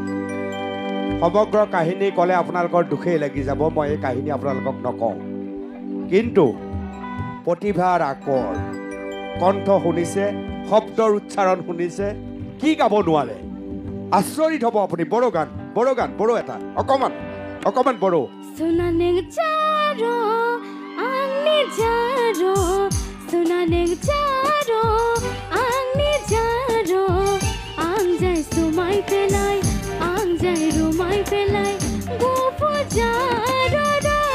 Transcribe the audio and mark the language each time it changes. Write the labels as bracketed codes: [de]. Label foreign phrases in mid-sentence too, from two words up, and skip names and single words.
[as] সমগ্ৰ কাহিনী ক'লে আপোনালোকৰ দুখেই লাগি যাব, মই এই কাহিনী আপোনালোকক নকওঁ। কিন্তু প্ৰতিভাৰ আকৰ, কণ্ঠ শুনিছে, শব্দৰ উচ্চাৰণ শুনিছে, কি গাব নোৱাৰে, আচৰিত হ'ব আপুনি। বড়ো গান বড়ো এটা অকমান বড়ো। [brx] Jaro, sunaneng jaro, angni jaro, angjai sumai pelai, angjai rumai pelai, gopo jaro ro,